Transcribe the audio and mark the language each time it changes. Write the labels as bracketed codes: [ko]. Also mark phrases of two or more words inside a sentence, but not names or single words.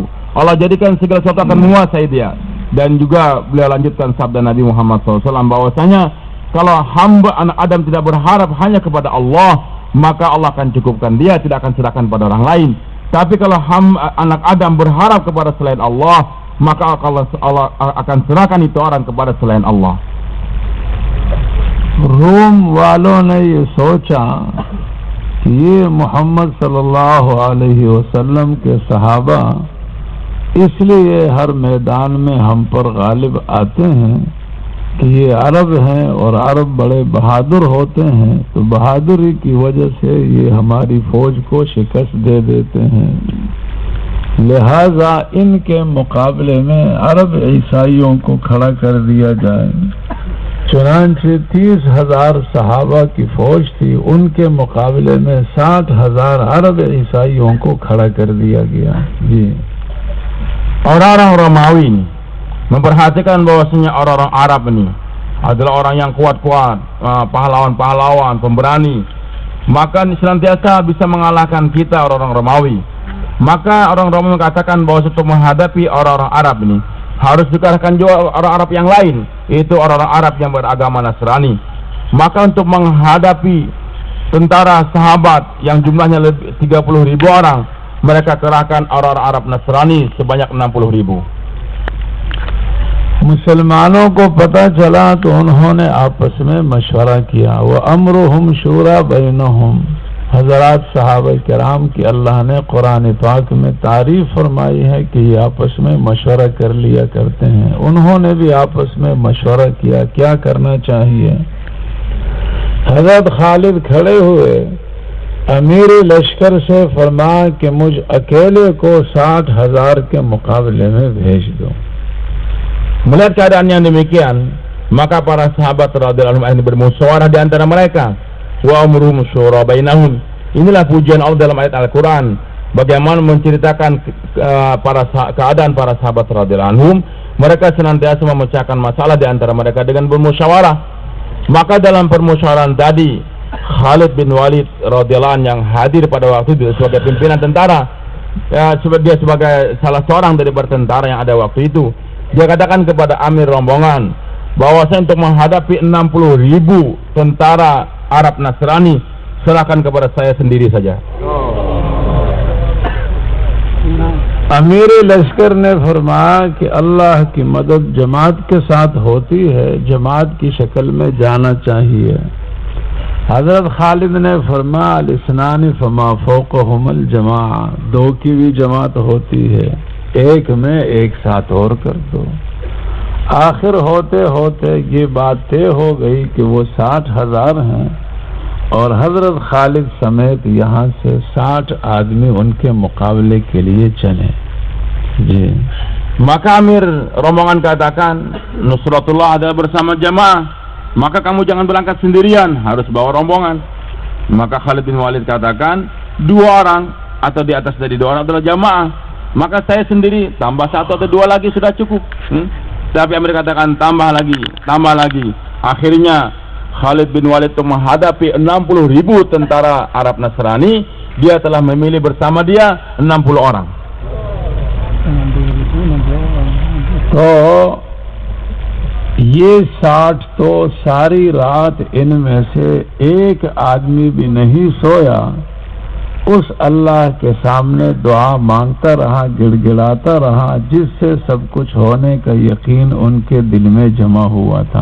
[id] Allah jadikan segala sesuatu akan menguasai dia. Dan juga beliau lanjutkan sabda Nabi Muhammad SAW bahwasanya kalau hamba anak Adam tidak berharap hanya kepada Allah, maka Allah akan cukupkan dia, tidak akan serahkan pada orang lain. Tapi kalau anak Adam berharap kepada selain Allah, maka Allah akan serahkan itu orang kepada selain Allah. [ur] روم والوں نے یہ سوچا کہ یہ محمد [ar] صلى الله عليه وسلم [ur] کے صحابہ اس لیے ہر میدان میں ہم پر غالب آتے ہیں کہ یہ عرب ہیں اور عرب بڑے بہادر ہوتے ہیں، تو بہادری کی وجہ سے یہ ہماری فوج کو شکست دے دیتے ہیں. لہٰذا ان کے مقابلے میں عرب عیسائیوں کو کھڑا کر دیا جائے. چنانچہ 30,000 صحابہ کی فوج تھی، ان کے مقابلے میں 60,000 عرب عیسائیوں کو کھڑا کر دیا گیا. جی. [id] Orang-orang Romawi memperhatikan bahwasanya orang-orang Arab ini adalah orang yang kuat-kuat, pahlawan-pahlawan, pemberani, maka senantiasa bisa mengalahkan kita orang-orang Romawi. Maka orang Romawi mengatakan bahwa untuk menghadapi orang-orang Arab ini harus dikalahkan juga orang Arab yang lain. yaitu orang-orang Arab yang beragama Nasrani. Maka untuk menghadapi tentara sahabat yang jumlahnya lebih 30.000 orang, mereka kerahkan orang-orang Arab Nasrani sebanyak 60.000. [ur] مسلمانوں کو پتا چلا تو انہوں نے آپس میں مشورہ کیا. [ar] وأمرهم شورى بينهم. [ur] حضرات صحابہ کرام کی اللہ نے قرآن پاک میں تعریف فرمائی ہے کہ یہ آپس میں مشورہ کر لیا کرتے ہیں. انہوں نے بھی آپس میں مشورہ کیا کیا کرنا چاہیے. حضرت خالد کھڑے ہوئے امیر لشکر سے فرمایا کہ مجھ اکیلے کو 60,000 کے مقابلے میں بھیج دو. [id] Melihat keadaan yang demikian, maka para sahabat [ar] رضي الله عنهم [id] bermusyawarah di antara mereka. [ar] وأمرهم شورى بينهم. [id] Inilah pujian Allah dalam ayat Al-Quran, bagaimana menceritakan keadaan para sahabat [ar] رضي الله عنهم. [id] Mereka senantiasa memecahkan masalah di antara mereka dengan bermusyawarah. Maka dalam permusyawarah tadi, Khalid bin Walid [ar] رضي الله عنه [id] yang hadir pada waktu itu sebagai pimpinan tentara, dia sebagai salah seorang dari bertentara yang ada waktu itu, dia katakan kepada Amir rombongan bahwasanya untuk menghadapi 60.000 tentara Arab Nasrani, serahkan kepada saya sendiri saja. [ur] امیر لشکر نے فرمایا کہ اللہ کی مدد جماعت کے ساتھ ہوتی ہے، جماعت کی شکل میں جانا چاہیے. حضرت خالد نے فرمایا [ar] الاثنان فما فوقهما جماعة, [ur] دو کی بھی جماعت ہوتی ہے، ایک میں ایک ساتھ اور کر دو. آخر ہوتے ہوتے یہ بات طے ہو گئی کہ وہ 60,000 ہیں اور حضرت خالد سمیت یہاں سے 60 آدمی ان کے مقابلے کے لیے چلے. جی. [id] Maka Amir rombongan katakan, Nusratullah adalah bersama jamaah, maka kamu jangan berangkat sendirian, harus bawa rombongan. Maka Khalid bin Walid katakan, 2 orang atau di atas dari 2 orang adalah jamaah, maka saya sendiri tambah 1 atau 2 lagi sudah cukup. Tapi Amir katakan tambah lagi. Akhirnya Khalid bin Walid untuk menghadapi 60.000 tentara Arab Nasrani, dia telah memilih bersama dia 60 orang. [ur] تو یہ 60 تو ساری رات ان میں سے ایک آدمی بھی نہیں سویا، اس اللہ کے سامنے دعا مانگتا رہا، گڑگڑاتا رہا، جس سے سب کچھ ہونے کا یقین ان کے دل میں جما ہوا تھا.